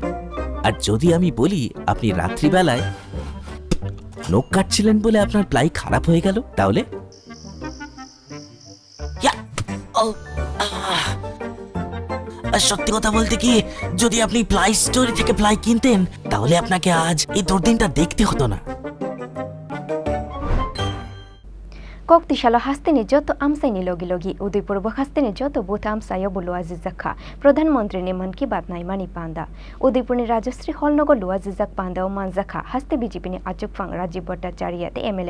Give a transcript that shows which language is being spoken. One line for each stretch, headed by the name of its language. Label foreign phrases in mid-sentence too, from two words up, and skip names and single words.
Bangla: আর যদি আমি বলি আপনি রাত্রিবেলায় নখ কাটছিলেন বলে আপনার প্লাই খারাপ হয়ে গেল, তাহলে সত্যি কথা বলতে কি, যদি আপনি প্লাই স্টোরি থেকে প্লাই কিনতেন তাহলে আপনাকে আজ এই দুর্দিনটা দেখতে হতো না।
Kok Borok: Koktisalo hasteni joto amsaini logi logi Udaipurbo hasteni joto buta amsayo Luwajijak প্রধানমন্ত্রী ne man ki baat nai mani panda Udaipurni Rajshree holnogo Luwajijak Pandao Manjakha haste BJP ni Achukphang Rajib Bhartacharjee te MLA